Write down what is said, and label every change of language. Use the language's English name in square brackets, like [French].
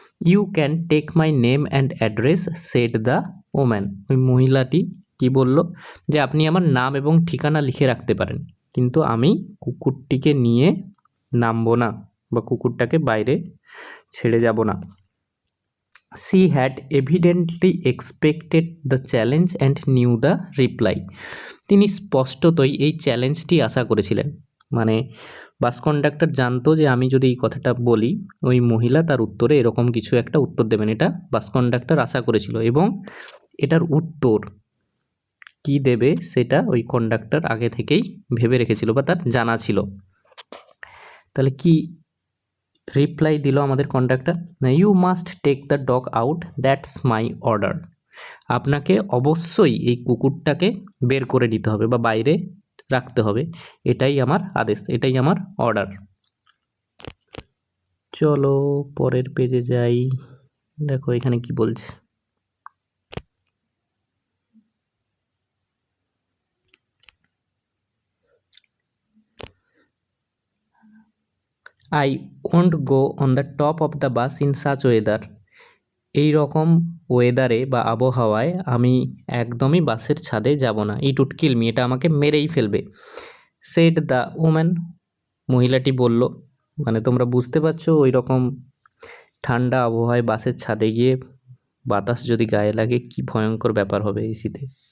[English] you can take my name and address said the woman, [Bangla] ওই মহিলাটি কি বলল, যে আপনি আমার নাম এবং ঠিকানা লিখে রাখতে পারেন, কিন্তু আমি কুকুরটিকে নিয়ে নামবো না বা কুকুরটাকে বাইরে ছেড়ে যাব না। [English] She had evidently expected the challenge and knew the reply. [Bangla] তিনি স্পষ্টতই এই চ্যালেঞ্জটি আশা করেছিলেন। মানে বাস কন্ডাক্টর জানতো যে আমি যদি এই কথাটা বলি ওই মহিলা তার উত্তরে এরকম কিছু একটা উত্তর দেবেন, এটা বাস কন্ডাক্টর আশা করেছিল এবং এটার উত্তর কি দেবে সেটা ওই কন্ডাক্টর আগে থেকেই ভেবে রেখেছিল বা তার জানা ছিল। তাহলে কি রিপ্লাই দিল আমাদের conductor? [English] You must take the dog out, that's my order. [Bangla] আপনাকে অবশ্যই এই কুকুরটাকে বের করে দিতে হবে বা বাইরে রাখতে হবে, এটাই আমার আদেশ, এটাই আমার অর্ডার। চলো পরের পেজে যাই, দেখো এখানে কি বলছে। [English] I won't go on the top of the bus in such weather. [Bangla] এই রকম ওয়েদারে বা আবহাওয়ায় আমি একদমই বাসের ছাদে যাব না। [English] it would kill me, [Bangla] এটা আমাকে মেরেই ফেলবে। [English] said the woman, [Bangla] মহিলাটি বলল। মানে তোমরা বুঝতে পারছো ওই রকম ঠান্ডা আবহাওয়ায় বাসের ছাদে গিয়ে বাতাস যদি গায়ে লাগে কি ভয়ঙ্কর ব্যাপার হবে এই শীতে।